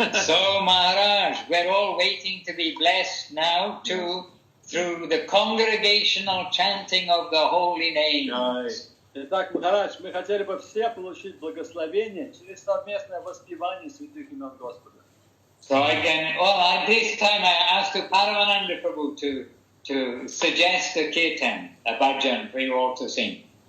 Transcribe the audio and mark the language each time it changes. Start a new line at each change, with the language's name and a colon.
English: So Maharaj, we're all waiting to be blessed now through the congregational chanting of the holy names.
Russian: Итак, Махарадж, мы хотели бы все получить благословение через совместное воспевание святых имен Господа.
English: So at this time I asked Paramananda Prabhu to suggest a kirtan, a bhajan for you all to sing.